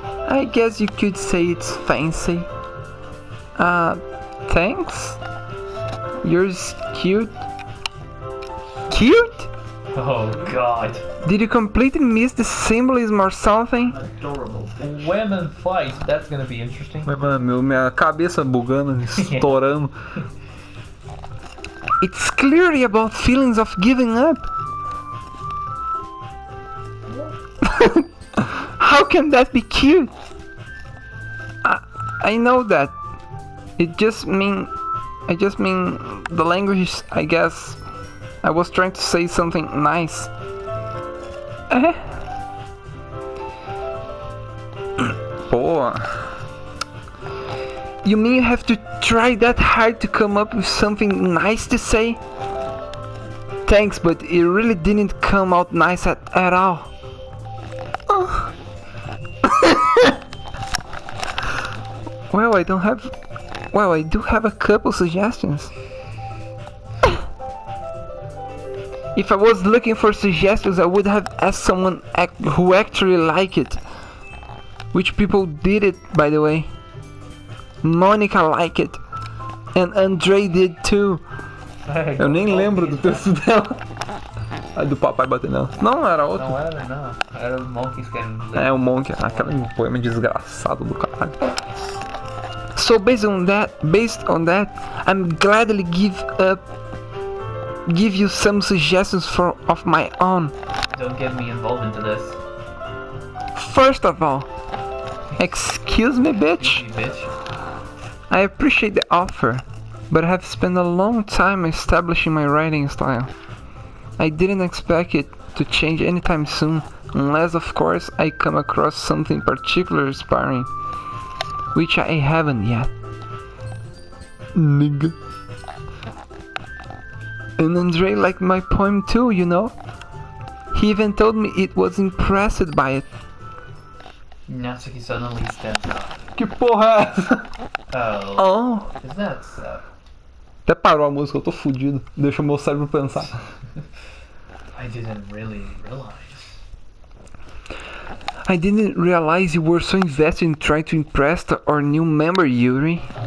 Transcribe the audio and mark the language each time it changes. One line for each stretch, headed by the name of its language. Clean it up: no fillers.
English: I guess you could say it's fancy. Thanks? Yours cute. Cute? Oh god. Did you completely miss the symbolism or something? Adorable. Women fight, that's gonna be interesting.
Portuguese: Mas, mano, minha cabeça bugando, estourando.
English: It's clearly about feelings of giving up. How can that be cute? I know that. I just mean the language, I guess. I was trying to say something nice.
Portuguese: Pô.
English: You mean you have to try that hard to come up with something nice to say? Thanks, but it really didn't come out nice at all. Oh. Well, I do have a couple suggestions. If I was looking for suggestions, I would have asked someone who actually liked it. Which people did it, by the way. Monica liked it. And Andre did too.
Portuguese: Eu nem lembro do texto dela. Aí do papai bater nela. Não, era outro. Não era, não. Era o Monkeys que É, o Monk. Aquele poema desgraçado do caralho.
English: So based on that, I'm gladly give you some suggestions of my own. Don't get me involved into this. First of all, excuse me, bitch. You bitch. I appreciate the offer, but I have spent a long time establishing my writing style. I didn't expect it to change anytime soon, unless of course I come across something particularly inspiring, which I haven't yet. Nigga. And Andre liked my poem too, you know? He even told me it was impressed by it. Natsuki suddenly stands up.
Portuguese: Que porra é essa?
English: Oh, Oh, is that so?
Portuguese: Até parou a música, eu tô fudido. Deixa o meu cérebro pensar.
English: I didn't really realize. I didn't realize you were so invested in trying to impress our new member, Yuri.